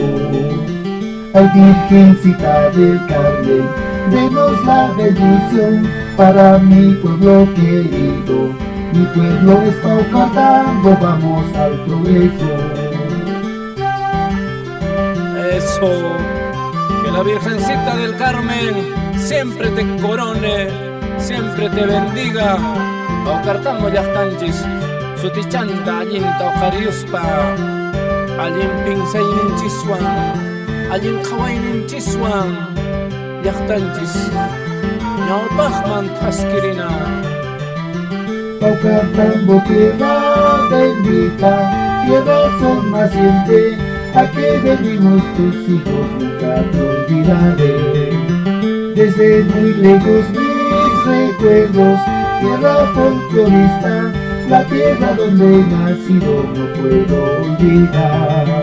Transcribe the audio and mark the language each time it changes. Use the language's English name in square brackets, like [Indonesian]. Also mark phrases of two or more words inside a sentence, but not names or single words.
[Spanish] Ay, Virgencita del Carmen, denos la bendición para mi pueblo querido. Mi pueblo es Pawkartambo, vamos al progreso. Eso, que la Virgencita del Carmen siempre te corone, siempre te bendiga. [Quechua] Pawkartambo llaqtanchis sutichanta allinta uqariyuspa allin pinsayninchiswan allin qhawayninchiswan llaqtanchis ñawpaqman taskirina. [Spanish] Pawkartambo, tierra bendita, tierra sol naciente, aquí venimos tus hijos, nunca te olvidaré. Desde muy lejos mis recuerdos, tierra folclorista, la tierra donde he nacido no puedo olvidar.